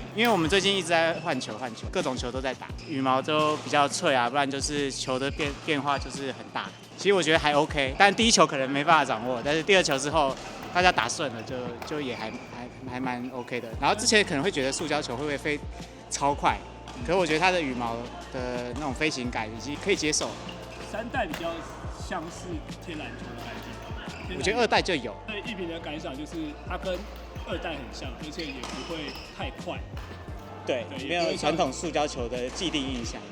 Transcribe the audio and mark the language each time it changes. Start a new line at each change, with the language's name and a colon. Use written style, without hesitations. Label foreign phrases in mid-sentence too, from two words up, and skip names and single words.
Chinese: 因為我們最近一直在換球，各種球都在打，羽毛都比較脆啊，不然就是球的变化就是很大。其實我覺得還 OK， 但第一球可能沒辦法掌握，但是第2球之後大家打順了，就也還蠻 OK 的。然後之前可能會覺得塑膠球会不會飛超快，可是我覺得它的羽毛的那種飛行感以及可以接受。 3代比较像是天然球的感觉，我覺得2代就有。对一平的感想就是，它跟二代很像，而且也不會太快。对，没有傳統塑膠球的既定印象。